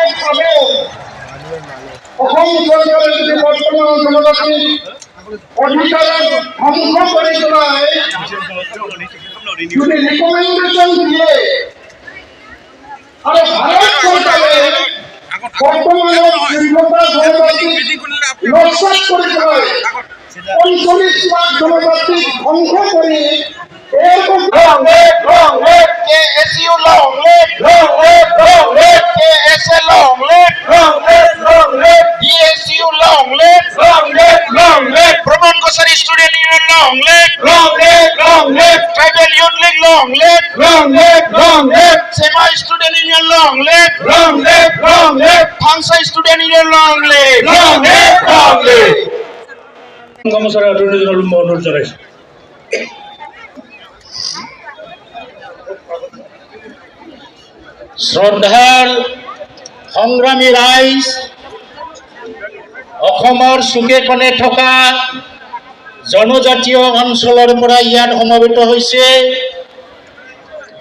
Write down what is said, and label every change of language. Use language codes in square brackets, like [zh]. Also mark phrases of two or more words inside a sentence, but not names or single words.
[as] অসম চৰকাৰে যদি বৰ্তমান জনজাতিৰ অধিকাৰক ধ্বংস কৰি পেলাই যদি ৰিকমেণ্ডেশ্যন দিয়ে আৰু ভাৰত চৰকাৰে বৰ্তমানৰ স্বাধীনতা জনজাতিক লক্ষ্য কৰি পেলাই ৪৫ লাখ জনজাতিক ধ্বংস কৰি [en] KSU long live, KSA long live, DSU long live, Brahman Kosari Student Union long live, Tribal Youth League long live, Sema Student Union long live, Thangsa Student Union long live. [as] কৰ্মচাৰী অটৰ্নী জেনেৰেল অনুৰোধ জনাইছোঁ। শ্ৰদ্ধাৰ সংগ্ৰামী ৰাইজ, অসমৰ চুকে কোণে থকা জনজাতীয় অঞ্চলৰ পৰা ইয়াত সমবেত হৈছে।